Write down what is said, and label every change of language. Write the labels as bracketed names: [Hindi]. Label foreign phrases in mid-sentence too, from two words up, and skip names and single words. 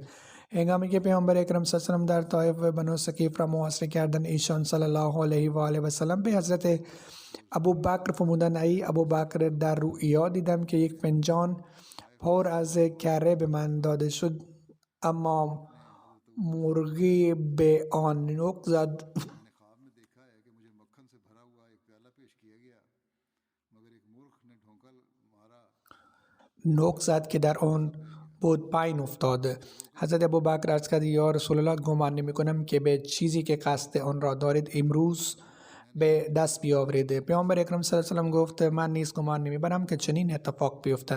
[Persian] هنگامی که پیامبر اکرم [Arabic] صلی الله علیه و سلم [Persian] در طائف و بنو ثقیف را محاصره کردند، ایشان [Arabic] صلی الله علیه و آله و سلم [Persian] به حضرت ابو بکر فرمودند ای ابو بکر در رؤیا دیدم که یک فنجان پر از کره به من داده شد، اما مرغی به آن نوک زد. [Hindi] मैंने ख्वाब में देखा है कि मुझे मक्खन से भरा हुआ एक प्याला पेश किया गया, मगर एक मूर्ख ने ढोंका मारा। [Persian] نوک زد که در آن بود پایین افتاد. حضرت ابوبکر عرض کرد [Arabic] یا رسول الله، [Persian] گمان نمی کنم که به چیزی که قصد آن را دارید امروز به دست بیاورید. پیامبر اکرم [Arabic] صلی الله علیه و آله [Persian] گفت من نیز گمان نمی برم که چنین اتفاق بیفتد.